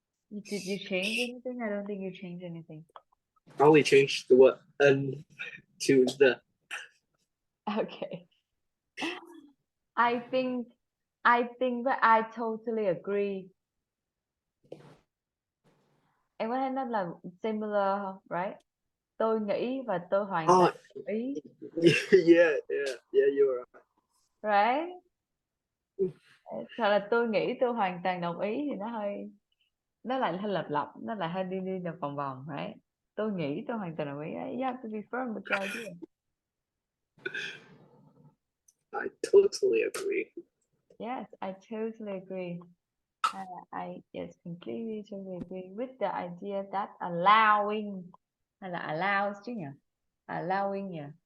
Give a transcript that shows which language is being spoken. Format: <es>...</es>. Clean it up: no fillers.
<en>Did you change anything? I don't think you changed anything. I only changed the word "n" to the. Okay. I think that I totally agree.</en> <vi>Em có thấy nó là similar không? Right? Tôi nghĩ và tôi hoàn</vi> <en>Oh,</en> <vi>toàn đồng ý.</vi> <en>yeah, you were right. Right?</en> <vi>Thật là tôi nghĩ tôi hoàn toàn đồng ý thì nó lại hơi lặp, nó lại hơi đi vòng vòng, right? Tôi nghĩ tôi hoàn toàn đồng ý.</vi> <en>You have to be firm with your idea. I totally agree. Yes, I totally agree. I yes, completely totally agree with the idea that allowing</en> <vi>hay là</vi> <en>allows</en> <vi>chứ nhỉ?</vi> <en>Allowing</en> <vi>nhỉ?</vi>